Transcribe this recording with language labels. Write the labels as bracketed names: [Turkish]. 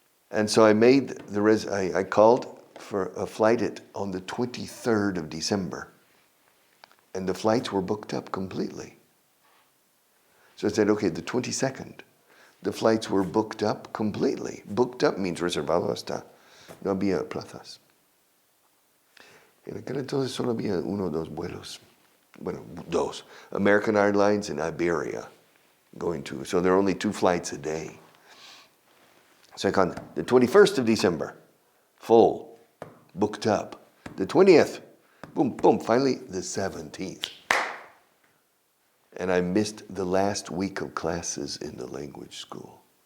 [English] And so I called for a flight on the 23rd of December. And the flights were booked up completely. So I said, okay, the 22nd. The flights were booked up completely. Booked up means [Spanish] reservado hasta. No había plazas. En aquel entonces solo había 1 o 2 vuelos. [English] Bueno, 2. American Airlines and Iberia going to. So there are only 2 flights a day. So I called the 21st of December, full, booked up. The 20th, boom, finally the 17th. And I missed the last week of classes in the language school.